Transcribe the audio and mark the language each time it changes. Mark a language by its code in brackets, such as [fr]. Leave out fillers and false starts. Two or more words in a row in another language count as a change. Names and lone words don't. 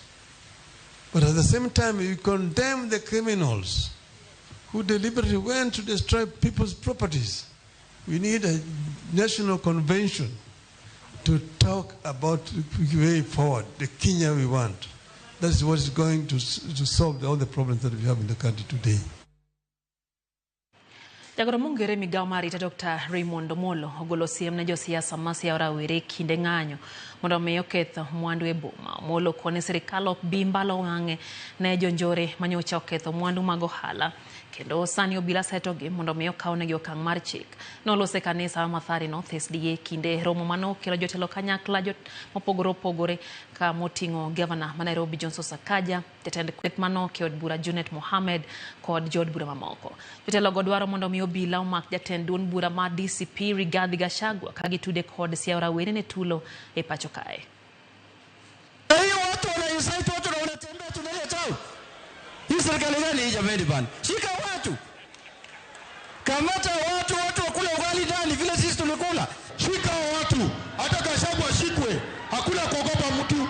[en] But at the same time, we condemn the criminals who deliberately went to destroy people's properties. We need a national convention to talk about the way forward, the Kenya we want. That's what is going to solve all the problems that we have in the country today. [luo] Jagoro mungere migao marita Dr. Raymond Omolo ogolo siem ne josiasa ma Siaya were kinde ng'anyo mondo miyo ketho mwandu e boma. Omolo kone sirikal ok bi mbalo wang'e ne jonjore manyocha oketho mwandu mag ohala kendo sani obila setogi mondo miyo kawnegi okang' mar chik. Nolose kanisa Mathari North SDA kinde romo mano kelo jotelo kanyakla mopogore opogore ka moting'o Governor ma Nairobi Johnson Sakaja, jatend kweth mano od bura Junet Mohamed kod jod bura mamoko. Jotelo go dwaro mondo miyo obila omak jatend duond bura ma DCP Rigathi Gachagua ka gitude kod Siaya were ne tulo e pacho kae. [sw] Watu wanainsaiti watu na wanatembea tunaleta. Hii serikali gani hii jamani bana? Shika watu. Kamata watu wakula ugali ndani vile sisi tumekula. Shika watu. Hata Gachagua ashikwe. Hakuna kuogopa mtu.